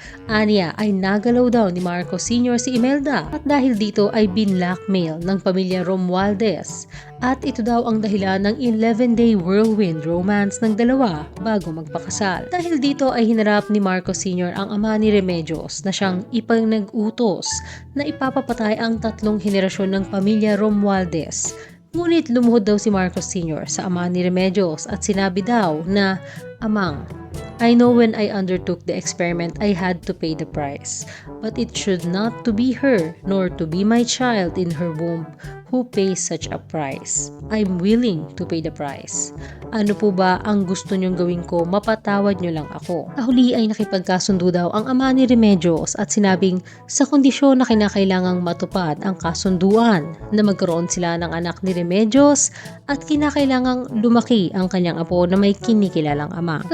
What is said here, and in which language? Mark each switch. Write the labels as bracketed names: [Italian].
[Filipino] Aniya ay nagalaw daw ni Marcos Sr. si Imelda at dahil dito ay binlackmail ng pamilya Romualdez at ito daw ang dahilan ng 11-day whirlwind romance ng dalawa bago magpakasal. Dahil dito ay hinarap ni Marcos Sr. ang ama ni Remedios na siyang ipinag-utos na ipapapatay ang 3 henerasyon ng pamilya Romualdez. Ngunit lumuhod daw si Marcos Sr. sa ama ni Remedios at sinabi daw na, [English] "Amang, I know when I undertook the experiment I had to pay the price, but it should not to be her nor to be my child in her womb who pays such a price. I'm willing to pay the price. [Filipino] Ano po ba ang gusto niyong gawin ko? Mapatawad niyo lang ako." Sa huli ay nakipagkasundo daw ang ama ni Remedios at sinabing sa kondisyon na kinakailangang matupad ang kasunduan na magkaroon sila ng anak ni Remedios at kinakailangang lumaki ang kanyang apo na may kinikilalang ama.